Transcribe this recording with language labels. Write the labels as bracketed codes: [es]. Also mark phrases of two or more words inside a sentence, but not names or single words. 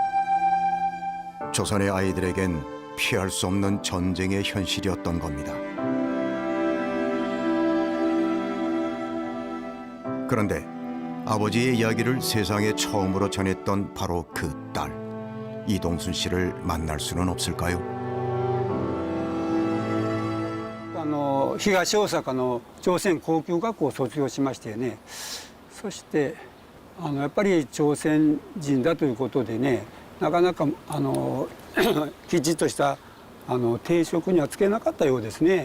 [ko] 조선의 아이들에겐 피할 수 없는 전쟁의 현실이었던 겁니다. 그런데 아버지의 이야기를 세상에 처음으로 전했던 바로 그 딸, 이동순 씨를 만날 수는 없을까요? [ja] 東大阪の朝鮮高級学校を卒業しましてね、そしてやっぱり朝鮮人だということでね、なかなかきちっとした定職にはつけなかったようですね。